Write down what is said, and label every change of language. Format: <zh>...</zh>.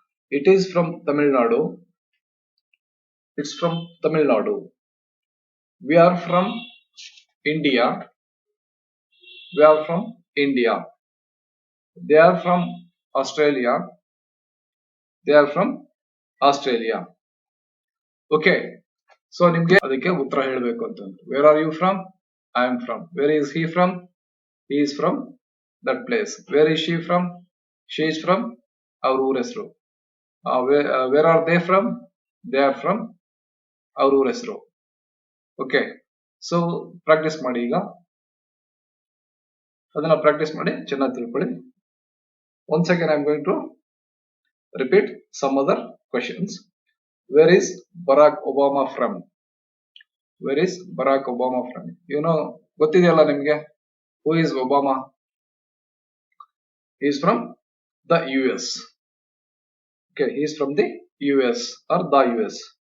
<en>It is from Tamil Nadu, it's from Tamil Nadu. We are from India, we are from India. They are from Australia, they are from Australia. Okay, so</en> <kn>ನಿಮ್ಗೆ ಅದಕ್ಕೆ ಉತ್ತರ ಹೇಳಬೇಕು ಅಂತ.</kn> <en>Where are you from? I am from. Where is he from? He is from that place. Where is she from? She is from</en> <kn>ಅವ್ರ ಊರ ಹೆಸರು.</kn> <en>Where are they from? They are from</en> <kn>ಅವ್ರ ಊರ ಹೆಸರು.</kn> <en>Okay, so practice ಮಾಡಿ.</en> <kn>ಈಗ ಅದನ್ನ practice ಮಾಡಿ ಚೆನ್ನಾಗಿ ತಿಳ್ಕೊಳ್ಳಿ.</kn> <en>Once again I am going to repeat some other questions. Where is Barack Obama from? Where is Barack Obama from? You know,</en> <kn>ಗೊತ್ತಿದೆಯಲ್ಲ ನಿಮ್ಗೆ,</kn> <en>who is Obama? He is from the US. Okay, he is from the US or the US.</en>